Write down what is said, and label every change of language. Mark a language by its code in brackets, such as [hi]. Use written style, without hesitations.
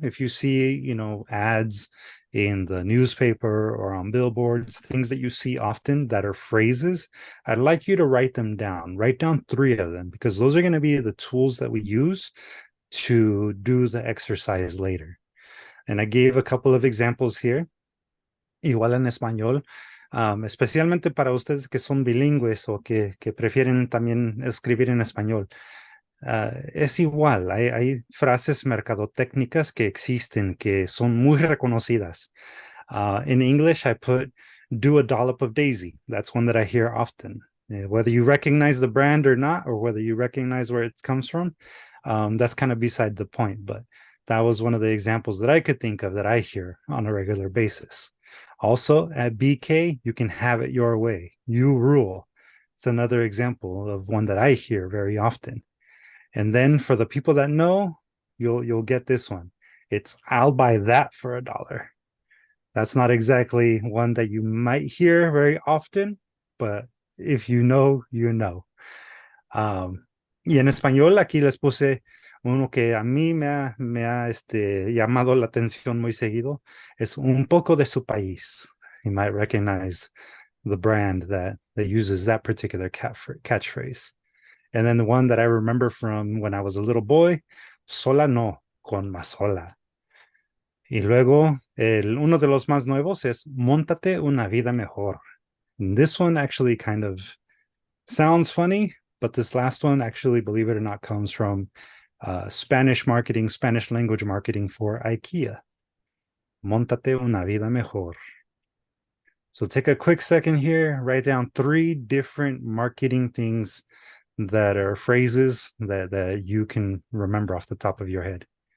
[en] If you see, ads in the newspaper or on billboards, things that you see often that are phrases, I'd like you to write them down. Write down 3 of them, because those are going to be the tools that we use to do the exercise later. And I gave a couple of examples here, [es] igual en español, especialmente para ustedes que son bilingües o que prefieren también escribir en español. Es igual, hay frases mercadotécnicas que existen, que son muy reconocidas. [en] In English, I put, do a dollop of daisy. That's one that I hear often. Whether you recognize the brand or not, or whether you recognize where it comes from, that's kind of beside the point. But that was one of the examples that I could think of that I hear on a regular basis. Also, at BK, you can have it your way. You rule. It's another example of one that I hear very often. And then for the people that know, you'll get this one. It's, I'll buy that for $1. That's not exactly one that you might hear very often, but if you know, you know. [es] Y en español aquí les puse uno que a mí me ha llamado la atención muy seguido. Es un poco de su país. [en] You might recognize the brand that uses that particular catchphrase. And then the one that I remember from when I was a little boy, [es] sola no, con más sola. Y luego, uno de los más nuevos es móntate una vida mejor. [en] And this one actually kind of sounds funny, but this last one actually, believe it or not, comes from Spanish marketing, Spanish language marketing for IKEA. [es] Móntate una vida mejor. [en] So take a quick second here, write down 3 different marketing things that are phrases that you can remember off the top of your head.